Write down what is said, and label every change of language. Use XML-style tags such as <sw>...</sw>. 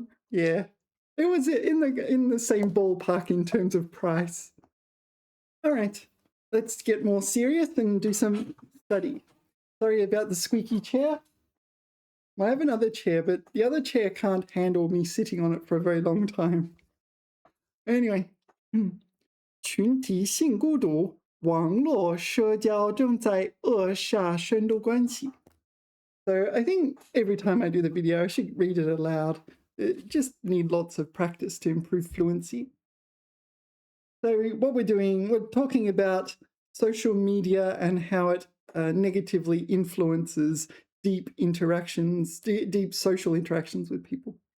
<en>Yeah, it was in the same ballpark in terms of price. All right, let's get more serious and do some study. Sorry about the squeaky chair. I have another chair, but the other chair can't handle me sitting on it for a very long time.</en> <zh>Anyway, 群体性孤独，网络社交正在扼杀深度关系。</zh> <en>So I think every time I do the video, I should read it aloud. It just need lots of practice to improve fluency. So what we're talking about social media and how it negatively influences deep interactions, deep social interactions with people.</en>